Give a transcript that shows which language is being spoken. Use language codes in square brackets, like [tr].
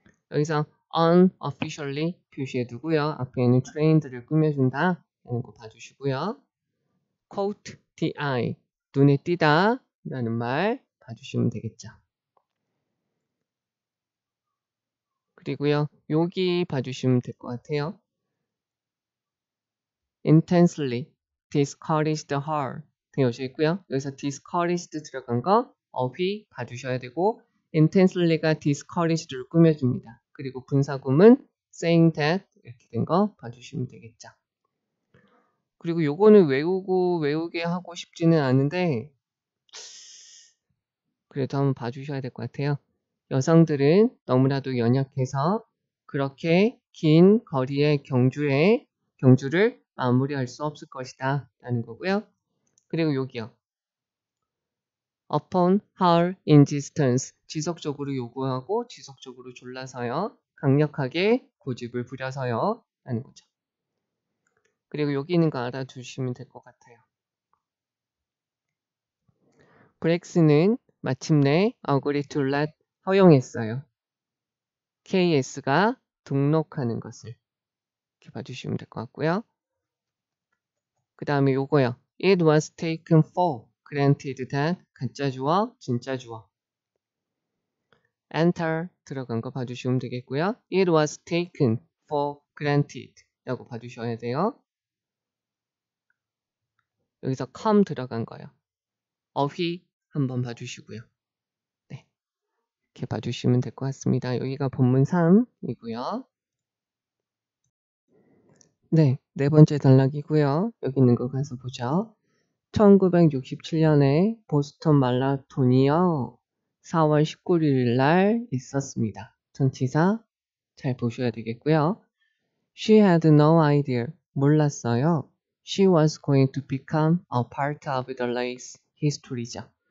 [ko] 여기서 unofficially 표시해두고요. 앞에는 trained를 꾸며준다 라는 거 봐주시고요. caught the eye 눈에 띄다 라는 말 봐주시면 되겠죠. 그리고요 여기 봐주시면 될 것 같아요. [en] intensely discouraged her [ko] 되어져 있고요. 여기서 discouraged 들어간 거 어휘 봐주셔야 되고 intensely가 discouraged를 꾸며줍니다. 그리고 분사구문 [en] saying that [ko] 이렇게 된 거 봐주시면 되겠죠. 그리고 요거는 외우게 하고 싶지는 않은데 그래도 한번 봐주셔야 될 것 같아요. 여성들은 너무나도 연약해서 그렇게 긴 거리의 경주를 마무리할 수 없을 것이다 라는 거고요. 그리고 여기요. [en] upon her insistence [ko] 지속적으로 요구하고 지속적으로 졸라서요. 강력하게 고집을 부려서요 라는 거죠. 그리고 여기 있는 거 알아두시면 될 것 같아요. 브렉스는 마침내 [en] agree to let [ko] 허용했어요. KS가 등록하는 것을 이렇게 봐주시면 될 것 같고요. 그 다음에 요거요. [en] It was taken for granted that [ko] 가짜 주어, 진짜 주어. enter 들어간 거 봐주시면 되겠고요. [en] It was taken for granted [ko] 라고 봐주셔야 돼요. 여기서 come 들어간 거요. 어휘 한번 봐주시고요. 네, 이렇게 봐주시면 될 것 같습니다. 여기가 본문 3이고요. 네, 네 번째 단락이고요. 여기 있는 거 가서 보죠. 1967년에 보스턴 마라톤이요. 4월 19일 날 있었습니다. 전치사 잘 보셔야 되겠고요. [en] She had no idea. [ko] 몰랐어요. [en] She was going to become a part of the race history죠.